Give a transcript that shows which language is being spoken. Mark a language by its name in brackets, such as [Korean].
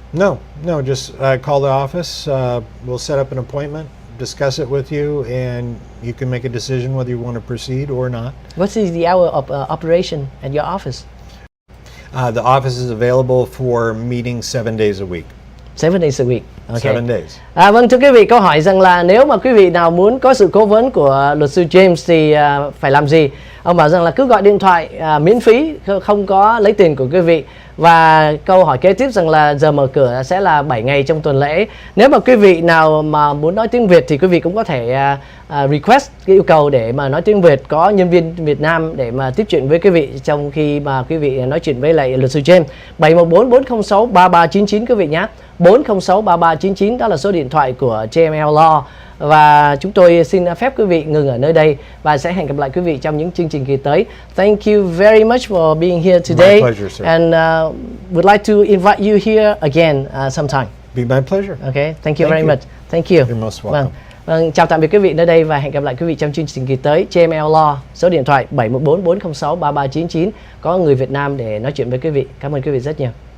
[English] No, just call the office. We'll set up an appointment, discuss it with you, and you can make a decision whether you want to proceed or not. What is the hour of operation at your office? The office is available for meetings 7 days a week. 7 days a week. Okay. 7 days. [Vietnamese] Vâng, thưa quý vị, câu hỏi rằng là nếu mà quý vị nào muốn có sự cố vấn của luật sư James thì phải làm gì? Ông bảo rằng là cứ gọi điện thoại miễn phí, không có lấy tiền của quý vị. Và câu hỏi kế tiếp rằng là giờ mở cửa sẽ là 7 ngày trong tuần lễ. Nếu mà quý vị nào mà muốn nói tiếng Việt thì quý vị cũng có thể request cái yêu cầu để mà nói tiếng Việt, có nhân viên Việt Nam để mà tiếp chuyện với quý vị trong khi mà quý vị nói chuyện với lại luật sư James. 714-406-3399 quý vị nhé. 406-3399 đó là số điện thoại của JML Law. Và chúng tôi xin phép quý vị ngừng ở nơi đây và sẽ hẹn gặp lại quý vị trong những chương trình kỳ tới. [English] Thank you very much for being here today. My pleasure, sir. And would like to invite you here again sometime. Be my pleasure. Okay, thank you very much. Thank you. You're most welcome. [Vietnamese] Vâng, chào tạm biệt quý vị nơi đây và hẹn gặp lại quý vị trong chương trình kỳ tới. JML Law, số điện thoại 714-406-3399. Có người Việt Nam để nói chuyện với quý vị. Cảm ơn quý vị rất nhiều.